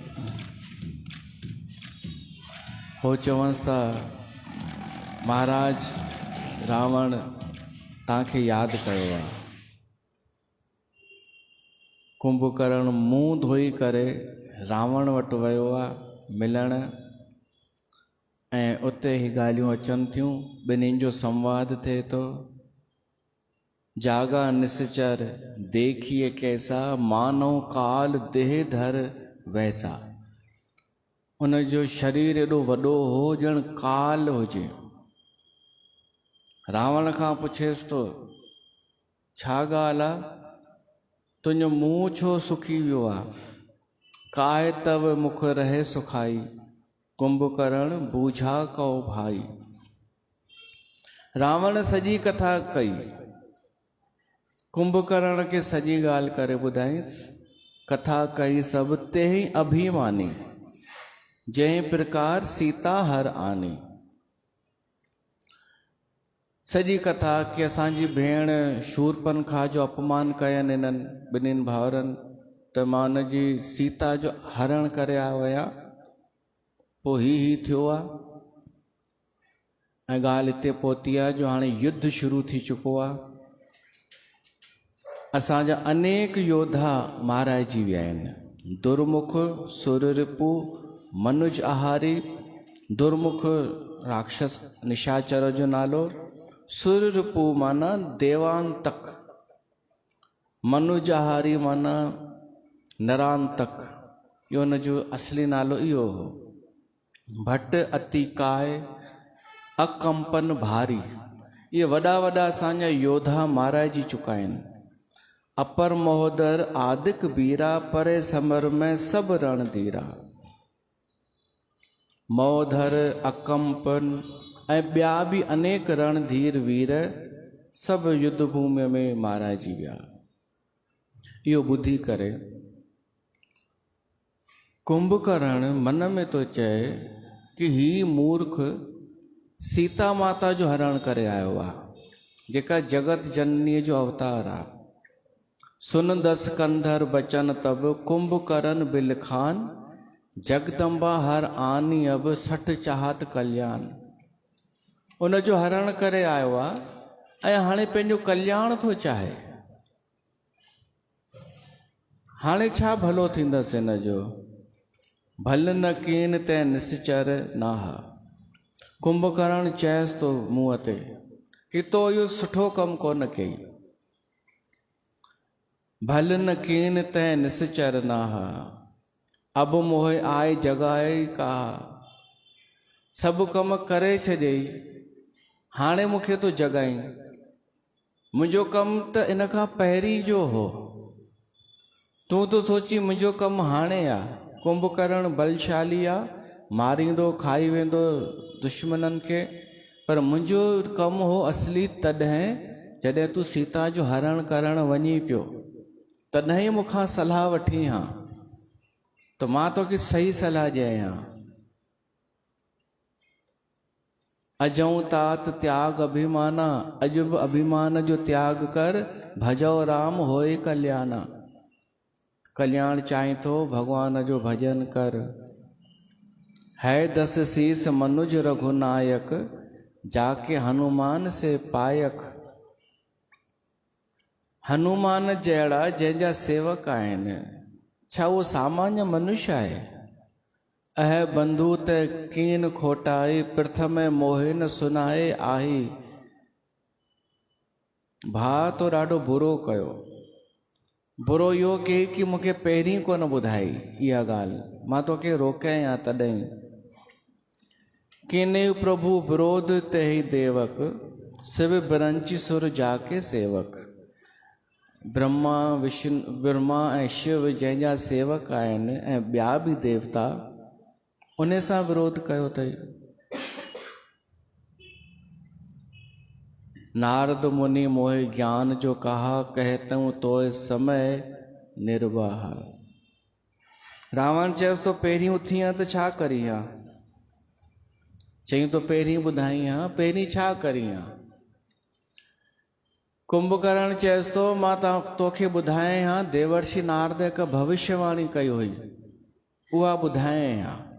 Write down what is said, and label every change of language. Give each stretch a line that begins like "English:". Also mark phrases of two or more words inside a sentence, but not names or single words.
Sindhi: हो चवंसि था, महाराज रावण तव्हांखे यादि कयो आहे। कुंभकर्ण मुंहुं धोई करे रावण वटि वियो आहे मिलण, ऐं उते ई ॻाल्हियूं अचनि थियूं, ॿिन्हिनि जो संवाद थिए थो।
Awadhi: जागा निश्चर देखिए कैसा, मानो काल देह धर वैसा।
Sindhi: उन जो शरीर एॾो वॾो हो ॼण काल हुजे। रावण खां पुछेसि थो, छा ॻाल्हि आहे, तुंहिंजो मुंहुं छो सुकी वियो आहे?
Awadhi: काहे तव मुख रहे सुखाई, कुंभकर्ण बूझा कहो भाई।
Sindhi: रावण सॼी कथा कई, कुंभकर्ण खे सॼी ॻाल्हि करे ॿुधाईंसि।
Awadhi: कथा कई सभु ते ही अभिमानी, जंहिं प्रकार सीता हर आनी।
Sindhi: सॼी कथा कि असांजी भेण शूरपनखा जो अपमान कयनि इन्हनि ॿिन्हिनि भाउरनि, त मां उन जी सीता जो हरण करे आया, पोइ ही थियो आहे। ऐं ॻाल्हि हिते पहुती आहे जो हाणे युद्ध शुरू थी चुको आहे। असांजा अनेक योद्धा माराइजी विया आहिनि।
Awadhi: दुर्मुख सुररिपु मनुज आहारी,
Sindhi: दुर्मुख राक्षस निशाचर जो नालो, सुररिपु माना देवांतक, मनुज आहारी माना नरांतक, इहो हुन जो असली नालो इहो हो।
Awadhi: भट अतिकाय अकंपन भारी,
Sindhi: इहे वॾा वॾा असांजा योद्धा माराइजी चुका आहिनि।
Awadhi: अपर महोदर आदिक बीरा, परे समर में सब रणधीरा।
Sindhi: महोदर अकंपन ऐं ॿिया बि अनेक रणधीर वीर सभु युद्ध भूमि में माराइजी विया। इहो ॿुधी करे कुंभकर्ण मन में तो चए कि ही मूर्ख सीता माता जो हरण करे आयो आहे, जेका जगत जननी जो अवतार आ।
Awadhi: सुन दस कंधर बचन तब कुंभकर्ण बिलखान, जगदम्बा हर आनी अब सठ चाहत कल्याण।
Sindhi: उन जो हरण करे आयो आहे ऐं हाणे पंहिंजो कल्याण थो चाहे। हाणे छा भलो थींदसि हिन जो,
Awadhi: भल न कीन तै निश्चर नाह।
Sindhi: कुंभकर्ण चएसि थो मुंहं ते कि तो इहो सुठो कमु कोन कई।
Awadhi: भल न कीन तै निश्चर नाह, अब मोहे आए जगाए का।
Sindhi: सभु कम करे छॾियई, हाणे मूंखे तो जगाई। मुंहिंजो कमु त इन खां पहिरीं जो हो। तूं तो सोची मुंहिंजो कमु हाणे आहे। कुंभकर्ण बलशाली आहे, मारींदो खाई वेंदो दुश्मननि खे, पर मुंहिंजो कमु हो असली तॾहिं जॾहिं तूं सीता जो हरण करणु वञी पियो, तॾहिं मूंखां सलाह वठी हा, त मां तोखे सही सलाह ॾियई हा।
Awadhi: अजऊं तात त्याग अभिमाना,
Sindhi: अॼु बि अभिमान जो त्याग कर,
Awadhi: भजो राम होए कल्याणा।
Sindhi: कल्याण चाहीं तो भगवान जो भजन कर।
Awadhi: है दस शीस मनुज रघुनायक, जाके हनुमान से पायक।
Sindhi: हनुमान जहिड़ा जंहिंजा सेवक आहिनि, छा उहो सामान्य मनुष्य आहे?
Awadhi: अह बंधु ते कीन खोटाए, प्रथम मोहे न सुनाए आही।
Sindhi: भाउ तो ॾाढो बुरो कयो। बुरो इहो कई कि मूंखे पहिरीं कोन ॿुधाई इहा ॻाल्हि, मां तोखे रोकियई हा तॾहिं।
Awadhi: कीने प्रभु विरोध ते ही देवक, शिव बिरंची सुर जाके सेवक।
Sindhi: ब्रह्मा ऐं शिव जंहिंजा सेवक आहिनि ऐं ॿिया बि देवता, उन सां विरोध कयो अथई।
Awadhi: नारद मुनि मोहे ज्ञान जो कहा, कहतऊं तोए समय निर्वाह।
Sindhi: रावण चयसि तो पहिरीं उथी हा त छा करी हा? चई तो पहिरीं ॿुधाई हा, पहिरीं छा करी हा? कुंभकर्ण चयसि तो मां तोखे ॿुधाए हा, देवर्षि नारद हिक भविष्यवाणी कई हुई, उहा ॿुधाए हा।